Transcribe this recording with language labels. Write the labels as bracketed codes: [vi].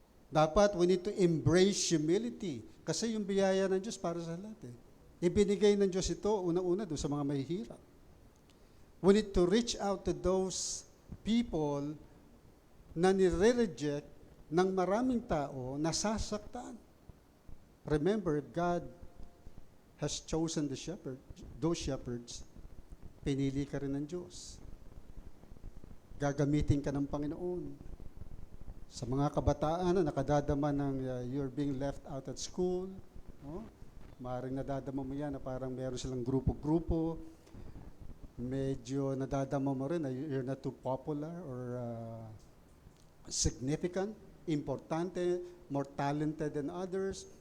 [tl] Dapat [en] we need to embrace humility. [tl] Kasi yung biyaya ng Diyos para sa lahat. Ibinigay ng Diyos ito una-una doon sa mga mahihirap. [en] We need to reach out to those people [tl] na nire-reject ng maraming tao, nasasaktan. [en] Remember, God has chosen those shepherds. [tl] Pinili ka rin ng Diyos. Gagamitin ka ng Panginoon. Sa mga kabataan na nakadadama ng [en] you're being left out at school, [tl] maaaring nadadama mo yan na parang meron silang grupo-grupo, medyo nadadama mo rin na [en] you're not too popular or significant, importante, more talented than others.